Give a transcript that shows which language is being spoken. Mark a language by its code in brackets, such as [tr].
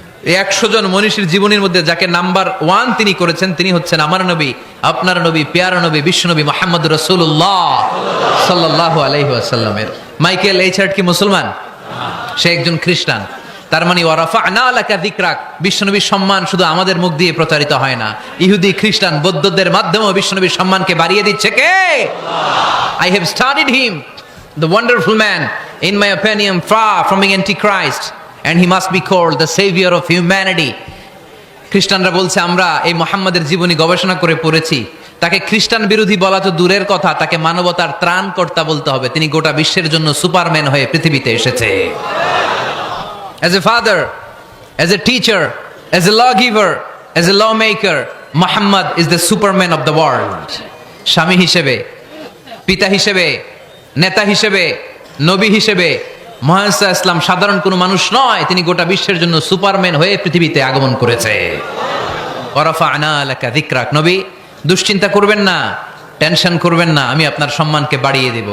[bn] এই 100 জন মনীষীর জীবনীর মধ্যে যাকে নাম্বার 1 তিনি করেছেন, তিনি হচ্ছেন আমার নবী, আপনার নবী, পেয়ারা নবী, বিশ্বনবী মুহাম্মদ রাসূলুল্লাহ সাল্লাল্লাহু আলাইহি ওয়াসাল্লামের। মাইকেল এইচ হার্ট কি মুসলমান? সে একজন খ্রিস্টান। তার মানে [ar] ওয়া রাফা'না লাকা যিকরাক, [bn] বিশ্বনবীর সম্মান শুধু আমাদের মুখ দিয়ে প্রচারিত হয় না, ইহুদি, খ্রিস্টান, বৌদ্ধদের মাধ্যমেও বিশ্বনবীর সম্মানকে বাড়িয়ে দিচ্ছে কে? [en] I have studied him, the wonderful man, in my opinion far from being antichrist, and he must be called the savior of humanity. [bn] খ্রিস্টানরা বলছে আমরা এই মুহাম্মাদের জীবনী গবেষণা করে পড়েছি, তাকে খ্রিস্টান বিরোধী বলা তো দূরের কথা, তাকে মানবতার ত্রাণকর্তা বলতে হবে। তিনি গোটা বিশ্বের জন্য সুপারম্যান হয়ে পৃথিবীতে এসেছে। [en] As a father, as a teacher, as a lawgiver, as a lawmaker, Muhammad is the superman of the world. [bn] স্বামী হিসেবে, পিতা হিসেবে, নেতা হিসেবে, নবী হিসেবে মুহাম্মদ সাল্লাল্লাহু আলাইহি ওয়াসাল্লাম সাধারণ কোনো মানুষ নয়, তিনি গোটা বিশ্বের জন্য সুপারম্যান হয়ে পৃথিবীতে আগমন করেছে। [ar] ওয়া রাফা'না লাকা যিকরাক। [bn] নবী, দুশ্চিন্তা করবেন না, টেনশন করবেন না, আমি আপনার সম্মানকে বাড়িয়ে দেব।